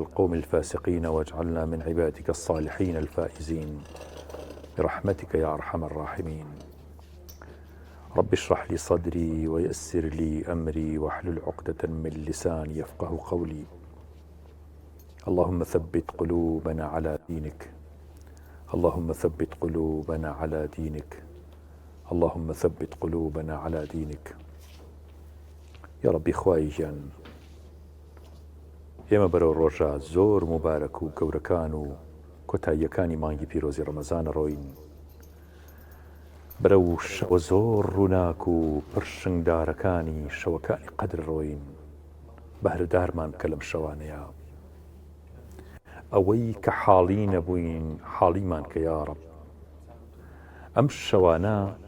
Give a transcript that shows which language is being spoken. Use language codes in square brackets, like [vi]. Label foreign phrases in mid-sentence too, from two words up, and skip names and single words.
[ar] القوم الفاسقين واجعلنا من عبادك الصالحين الفائزين برحمتك يا أرحم الراحمين رب اشرح لي صدري ويسر لي أمري واحلل عقدة من لساني يفقه قولي اللهم ثبت قلوبنا على دينك اللهم ثبت قلوبنا على دينك اللهم ثبت قلوبنا على دينك يا ربي خواهي جان [ckb] ئێمە بەرەو ڕۆژە زۆر مبارەک و گەورەکان و کۆتاییەکانی مانگی پیرۆزی ڕەمەزانە ڕۆین برەو شەوە زۆر ڕووناک و پرشنگدارەکانی شەوەکانی قەدر ڕۆین بەهرەدارمان کە لەم شەوانەیە ئەوەی کە حاڵی نەبووین حاڵیمان کە یا ڕەب ئەم شەوانە